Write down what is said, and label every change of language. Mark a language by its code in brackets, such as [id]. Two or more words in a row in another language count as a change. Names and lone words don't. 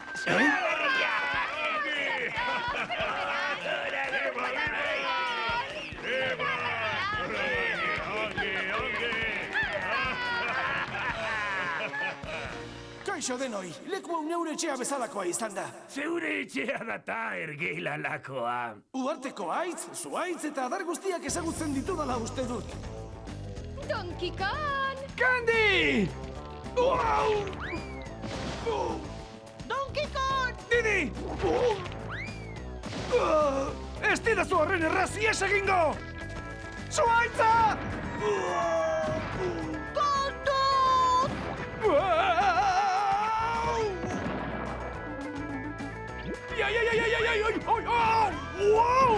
[eu] Kaixo denoi, leku hau neure etxea bezalakoa izan da. Zeure etxea data ergeilalakoa. Uharteko haitz, zuhaitz eta adar guztiak ezagutzen ditudala uste dut. Donkey Kong! Candy! Wow! Donkey Kong! Didi! Ez didazu horren erraz ies egingo! Zuhaitza! Kontuz! Wow!